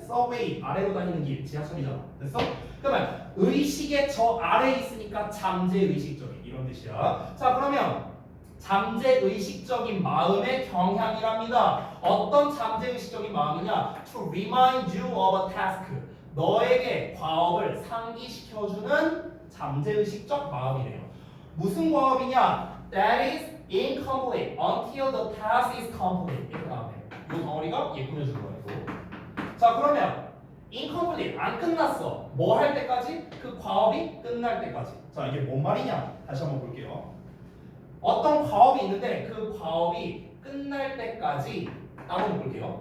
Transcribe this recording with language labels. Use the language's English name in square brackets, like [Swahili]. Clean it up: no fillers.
[Korean] subway, 아래로 다니는 길, 지하철이잖아. 됐어? 그러면 의식의 저 아래에 있으니까 잠재의식적인 이런 뜻이야. 자, 그러면 잠재의식적인 마음의 경향이랍니다. 어떤 잠재의식적인 마음이냐? [English] To remind you of a task. [Korean] 너에게 과업을 상기시켜주는 잠재의식적 마음이래요. 무슨 과업이냐? [English] That is incomplete until the task is complete. [Korean] 이렇게 나오네. 이 덩어리가 얘 꾸며준 거예요. 자, 그러면 incomplete 안 끝났어. 뭐 할 때까지? 그 과업이 끝날 때까지. 자, 이게 뭔 말이냐? 다시 한번 볼게요. 어떤 과업이 있는데 그 과업이 끝날 때까지 따로 볼게요.